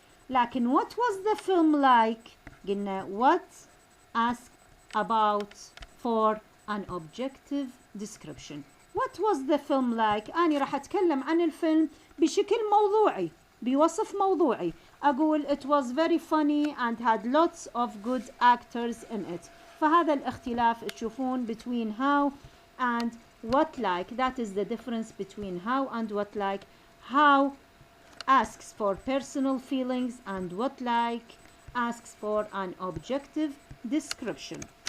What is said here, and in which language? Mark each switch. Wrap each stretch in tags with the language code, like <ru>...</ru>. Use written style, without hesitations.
<en>لكن what was the film like؟ قلنا what ask about for an objective description. What was the film like؟</en> <ar>أنا راح أتكلم عن الفيلم بشكل موضوعي، بوصف موضوعي.</ar> <en>أقول it was very funny and had lots of good actors in it.</en> <ar>فهذا الاختلاف تشوفون</ar> <en>between how and what like. That is the difference between how and what like. How asks for personal feelings and what like asks for an objective description.</en>